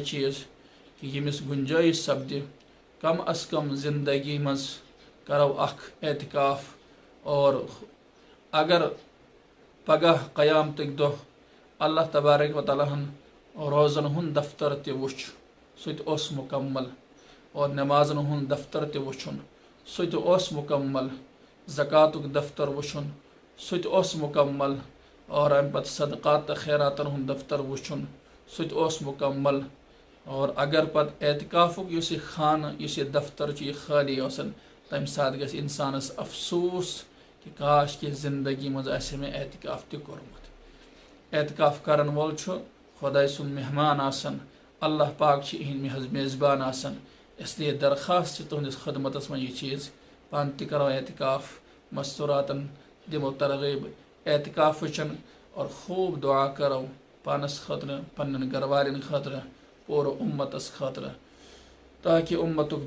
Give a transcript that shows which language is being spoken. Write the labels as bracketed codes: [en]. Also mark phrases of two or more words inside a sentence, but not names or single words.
[ks] چیٖز کہ ییٚمِس گُنجٲیش سپدِ کم از کم زندگی مز کرو اخ اعتکاف اور اگر پگہ قیامتک دہ [ar] اللہ تبارک و تعالیٰ [ks] ہن روزن ہند دفتر تہ وچھ سہ تہ اوس مکمل اور نمازن ہند دفتر تہ وچھن سہ تہ اوس مکمل زکاتک دفتر وچھن سہ تہ اوس مکمل اور امہ پتہ صدقات تہ خیراتن ہند دفتر وچھن سہ تہ اوس مکمل اور اگر پتہ اعتکافک اس یہ خانہ اس یہ دفتر یہ خالی اوسن تمہ سات گژھِ انسانس افسوس کہ کاش کہ زندگی مز آسہِ مےٚ اعتکاف تہِ کوٚرمُت اعتکاف کرن وول چھُ خۄداے سُنٛد مہمان آسان اللہ پاک چھِ یِہنٛدۍ میزبان آسان [ur] اس لیے [ks] درخواست چھِ تُہنٛدِس خدمتس منٛز یہِ چیٖز پانہٕ تہِ کرو اعتکاف مستوراتن دِمو ترغیب اعتکافٕچن اور خوب دعا کرو پانس خٲطرٕ پننٮ۪ن گرٕ والٮ۪ن خٲطرٕ پوٗرٕ اُمتس خٲطرٕ تاکہِ اُمتُک